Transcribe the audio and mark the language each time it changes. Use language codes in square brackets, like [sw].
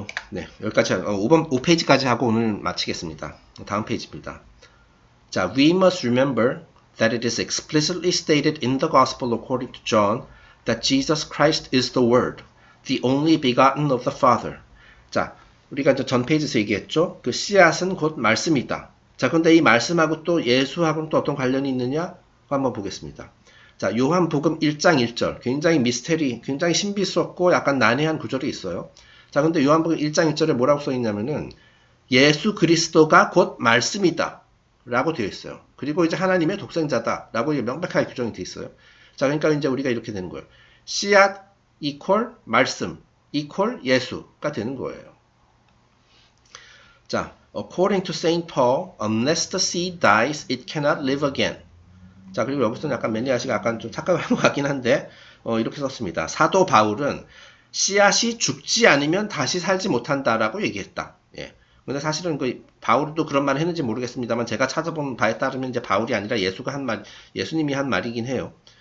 [ko] 네, 여기까지 5페이지까지 하고 오늘 마치겠습니다. 다음 페이지입니다. [en] 자, we must remember that it is explicitly stated in the Gospel according to John that Jesus Christ is the Word, the only begotten of the Father. [ko] 자, 우리가 이제 전 페이지에서 얘기했죠. 그 씨앗은 곧 말씀이다. 자, 그런데 이 말씀하고 또 예수하고는 또 어떤 관련이 있느냐? 한번 보겠습니다. 자, 요한복음 1장 1절. 굉장히 미스테리, 굉장히 신비스럽고 약간 난해한 구절이 있어요. 자, 근데 요한복음 1장 1절에 뭐라고 써 있냐면은 예수 그리스도가 곧 말씀이다 라고 되어 있어요. 그리고 이제 하나님의 독생자다 라고 명백하게 규정이 되어 있어요. 자, 그러니까 이제 우리가 이렇게 되는 거예요. 씨앗 이퀄 말씀 이퀄 예수가 되는 거예요. 자, [en] According to Saint Paul, unless the seed dies, it cannot live again. [ko] 자, 그리고 여기서는 약간 멜리아 씨가 약간 좀 착각을 한 것 같긴 한데, 이렇게 썼습니다. 사도 바울은 씨앗이 죽지 않으면 다시 살지 못한다라고 얘기했다. 예. 근데 사실은 그 바울도 그런 말을 했는지 모르겠습니다만 제가 찾아본 바에 따르면 이제 바울이 아니라 예수님이 한 말이긴 해요.